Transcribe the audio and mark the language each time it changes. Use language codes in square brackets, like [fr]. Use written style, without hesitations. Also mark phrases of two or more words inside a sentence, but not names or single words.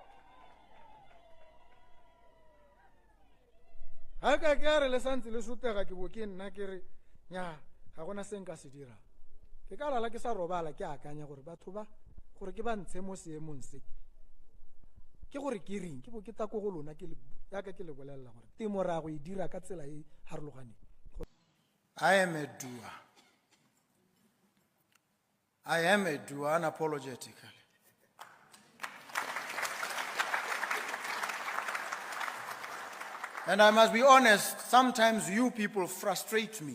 [tn] ha ka ke a re le santse le sotega ke bo ke nna ke re nya ga gona se nka se dira ke ka lala ke sa robala ke akanya gore batho ba gore ke ba ntshe mo seemong se ke gore ke reng ke bo ke ta go lona ke le ya ka ke le bolelela gore temo ra go e dira ka tsela e harologaneng. [en] I am a doer. I am a doer unapologetically. And I must be honest, sometimes you people frustrate me.